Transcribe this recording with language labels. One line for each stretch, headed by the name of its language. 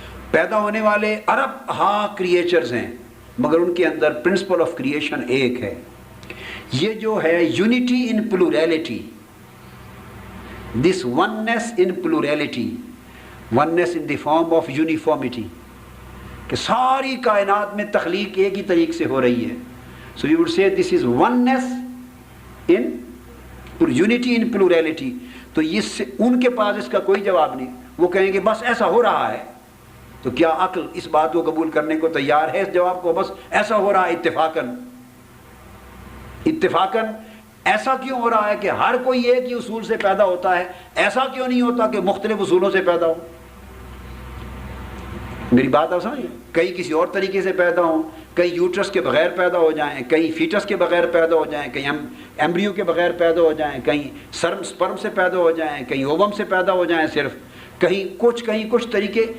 Urdu: پیدا ہونے والے ارب کریچرز ہیں، مگر ان کے اندر پرنسپل آف کریشن ایک ہے. یہ جو ہے
English: unity in plurality, this oneness in plurality, oneness in the form of uniformity,
Urdu: کہ ساری کائنات میں تخلیق ایک ہی طریقے سے ہو رہی ہے.
English: So we would say this is oneness in unity in plurality.
Urdu: تو ان کے پاس اس کا کوئی جواب نہیں. وہ کہیں گے بس ایسا ہو رہا ہے. تو کیا عقل اس بات کو قبول کرنے کو تیار ہے اس جواب کو؟ بس ایسا ہو رہا ہے اتفاقاً. اتفاقاً ایسا کیوں ہو رہا ہے کہ ہر کوئی ایک ہی اصول سے پیدا ہوتا ہے؟ ایسا کیوں نہیں ہوتا کہ مختلف اصولوں سے پیدا ہو؟ میری بات آپ سمجھیں؟ کئی کسی اور طریقے سے پیدا ہوں، کئی یوٹرس کے بغیر پیدا ہو جائیں، کئی فیٹس کے بغیر پیدا ہو جائیں، کئی ایمبریو کے بغیر پیدا ہو جائیں، کہیں سپرم سے پیدا ہو جائیں، کہیں اووم سے پیدا ہو جائیں، صرف کہیں کچھ طریقے.